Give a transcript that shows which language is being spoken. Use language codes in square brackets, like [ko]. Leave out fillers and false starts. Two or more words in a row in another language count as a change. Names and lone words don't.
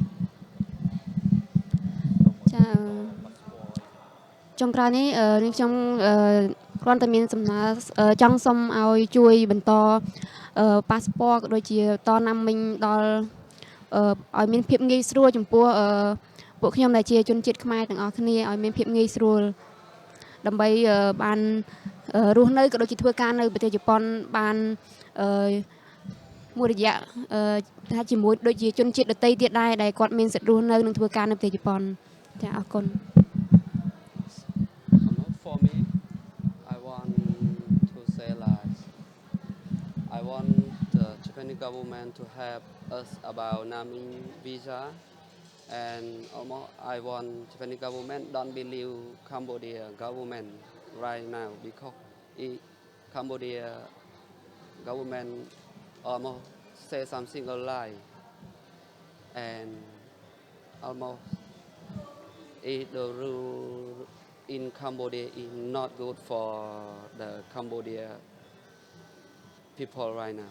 [km] ចាចុងក្រោយនេះខ្ញុំគ្រាន់តែមានសំណើចង់សុំឲ្យជួយបន្តប៉ាសពតក៏ដូចជាតណាមីងដល់ឲ្យមានភាពងាយស្រួលចំពោះពួកខ្ញុំដែលជាជនជាតិខ្មែរទាំងអស់គ្នាឲ្យមានភាពងាយស្រួលដើម្បីបានរស់នៅក៏ដូចជាធ្វើការនៅប្រទេសជប៉ុនបាន មួយរយៈថាជាមួយដូចជាជនជាតិដទៃទៀតដែរដែលគាត់មានសិទ្ធិរស់នៅនិងធ្វើការនៅប្រទេសជប៉ុនចាអរគុណ [en] For me, I want to say like I want the Japanese government to help us about Namin visa, and almost I want Japanese government don't believe Cambodia government right now because Cambodia government almost say something a lie, and almost the rule in Cambodia is not good for the Cambodia people right now.